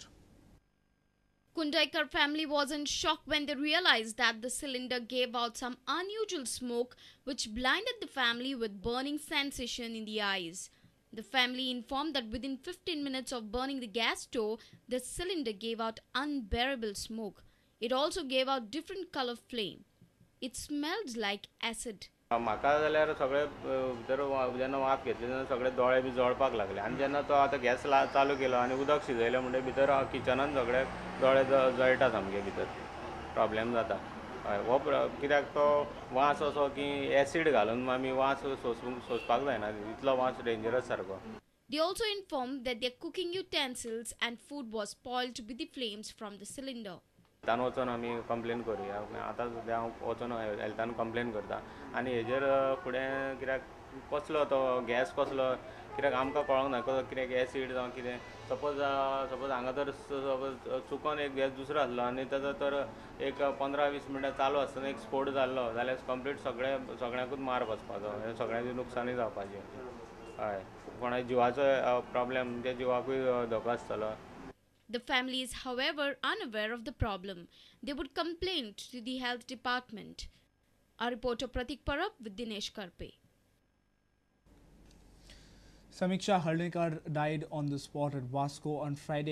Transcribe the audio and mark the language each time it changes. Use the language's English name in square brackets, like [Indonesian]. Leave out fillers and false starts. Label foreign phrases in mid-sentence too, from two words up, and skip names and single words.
[English] Kundaikar family was in shock when they realized that the cylinder gave out some unusual smoke which blinded the family with burning sensation in the eyes. The family informed that within 15 minutes of burning the gas stove, the cylinder gave out unbearable smoke. It also gave out different color flame. It smelled like acid. [Konkani] म्हाका जाल्यार सगळे भितर जेन्ना वाफ घेतली तेन्ना सगळे दोळे बी जळपाक लागले आनी जेन्ना तो आतां गॅस चालू केलो आनी उदक शिजयलें म्हणटकीर भितर किचनान सगळे दोळे जळटा सामके भितर प्रॉब्लेम जाता हय हो कित्याक तो वास असो की एसीड घालून आमी वास सोंसपाक जायना इतलो वास डेंजरस सारको. [English] They also informed that their cooking utensils and food was spoiled with the flames from the cylinder. [Konkani] हेल्थान वचून आमी कंप्लेन करुया आतां सद्या हांव वचून हेल्थान कंप्लेन करता आनी हेजेर फुडें कित्याक कसलो तो गॅस कसलो कित्याक आमकां कळोंक ना कित्याक एसीड जावं कितें सपोज हांगा तर सपोज चुकोन एक गॅस दुसरो आसलो आनी ताचो तर एक 15-20 मिनटां चालू आसतना एक स्फोट जाल्लो जाल्यार कंप्लीट सगळ्यांकूच मार बसपाचो सगळ्यांची नुकसाणी जावपाची हय कोणा जिवाचो प्रॉब्लेम म्हणजे जिवाकूय धोको आसतलो. [English] The family is, however, unaware of the problem. They would complain to the health department. Our reporter Pratik Parab with Dinesh Karpe. Samiksha Hardikar died on the spot at Vasco on Friday.